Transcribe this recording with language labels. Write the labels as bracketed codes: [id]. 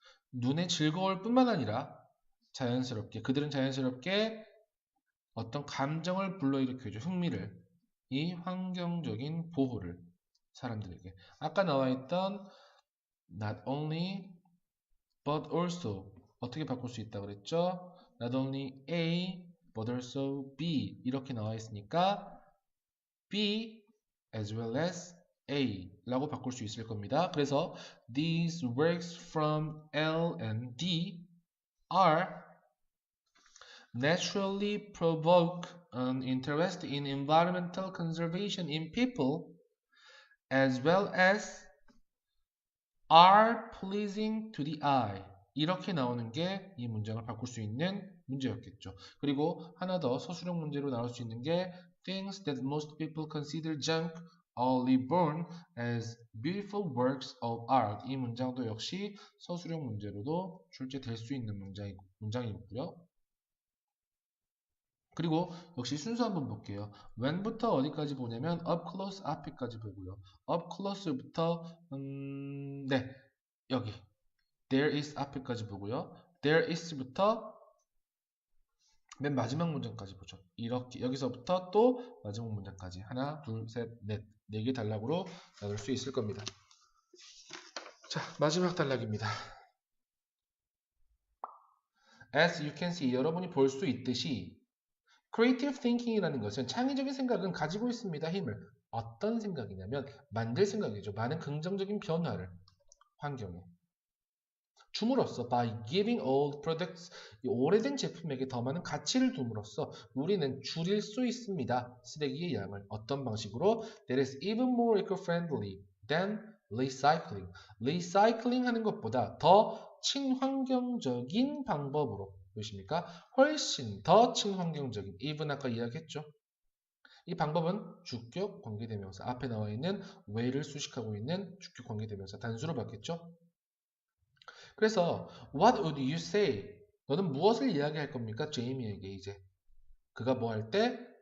[ko] 눈에 즐거울 뿐만 아니라 자연스럽게 그들은 자연스럽게 어떤 감정을 불러일으켜줘 흥미를 이 환경적인 보호를 사람들에게 아까 나와 있던 not only but also 어떻게 바꿀 수 있다 그랬죠? [en] Not only A but also B 이렇게 나와 있으니까 B as well as [ko] A라고 바꿀 수 있을 겁니다. [en] 그래서 these works from L and D are naturally provoke an interest in environmental conservation in people as well as are pleasing to the eye. [ko] 이렇게 나오는 게 이 문장을 바꿀 수 있는 문제였겠죠. 그리고 하나 더 서술형 문제로 나올 수 있는 게 [en] things that most people consider junk only born as beautiful works of art. [ko] 이 문장도 역시 서술형 문제로도 출제될 수 있는 문장이고요. 그리고 역시 순서 한번 볼게요. when부터 어디까지 보냐면 up close 앞에까지 보고요. up close부터 네, 여기 there is 앞에까지 보고요. there is부터 맨 마지막 문장까지 보죠. 이렇게 여기서부터 또 마지막 문장까지 하나, 둘, 셋, 넷, 네 개 단락으로 나눌 수 있을 겁니다. 자, 마지막 단락입니다. [en] As you can see, [ko] 여러분이 볼 수 있듯이 creative thinking이라는 것은 창의적인 생각은 가지고 있습니다. 힘을. 어떤 생각이냐면 만들 생각이죠. 많은 긍정적인 변화를 환경에 줌으로써 [en] by giving old products, [ko] 오래된 제품에게 더 많은 가치를 둠으로써 우리는 줄일 수 있습니다. 쓰레기의 양을. 어떤 방식으로? [en] That is even more eco-friendly than recycling. [ko] recycling 하는 것보다 더 친환경적인 방법으로 보십니까? 훨씬 더 친환경적인. even 아까 이야기했죠. 이 방법은 주격 관계대명사. 앞에 나와 있는 way를 수식하고 있는 주격 관계대명사 단수로 받겠죠. 그래서 [en] What would you say? [ko] 너는 무엇을 이야기할 겁니까? 제이미에게 이제 그가 뭐 할 때?